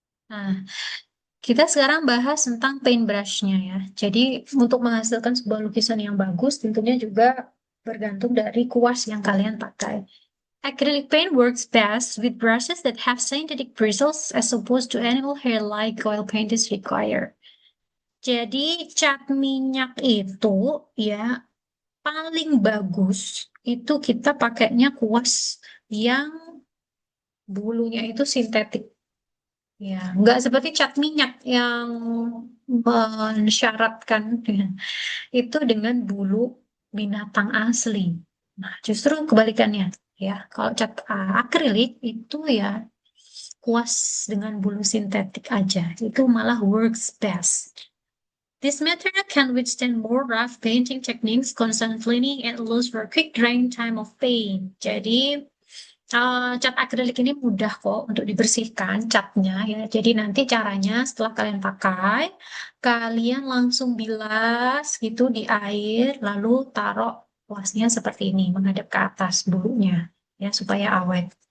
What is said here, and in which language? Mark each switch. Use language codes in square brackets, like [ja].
[id] Nah, kita sekarang bahas tentang paintbrush-nya ya. Jadi untuk menghasilkan sebuah lukisan yang bagus tentunya juga bergantung dari kuas yang kalian pakai. [en] Acrylic paint works best with brushes that have synthetic bristles as opposed to animal hair like oil paint is required. [id] Jadi cat minyak itu ya paling bagus itu kita pakainya kuas yang bulunya itu sintetik. Ya, nggak seperti cat minyak yang mensyaratkan itu dengan bulu binatang asli. Nah, justru kebalikannya ya. Kalau cat akrilik itu ya kuas dengan bulu sintetik aja. Itu malah [en] works best. This material can withstand more rough painting techniques, constant cleaning, and allows for quick drying time of paint. [id] Jadi cat akrilik ini mudah kok untuk dibersihkan catnya ya. Jadi nanti caranya setelah kalian pakai, kalian langsung bilas gitu di air, lalu taruh kuasnya seperti ini menghadap ke atas bulunya ya supaya awet.